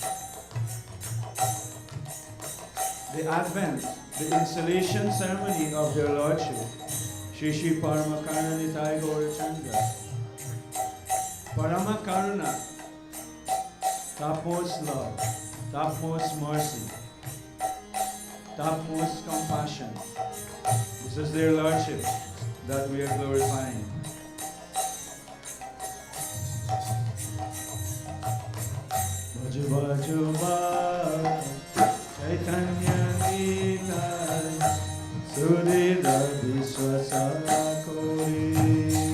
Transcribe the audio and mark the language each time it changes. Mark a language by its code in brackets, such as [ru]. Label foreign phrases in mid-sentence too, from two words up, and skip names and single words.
[en] The Advent, the installation ceremony of their Lordship, Sri Sri Parama Karuna Nitai Gaurachandra. Parama Karuna, topmost love, topmost mercy, topmost compassion. This is their Lordship that we are glorifying. Baju baju ba, [bn] চৈতন্য নিতাই, সুদৃঢ় বিশ্বাস করি.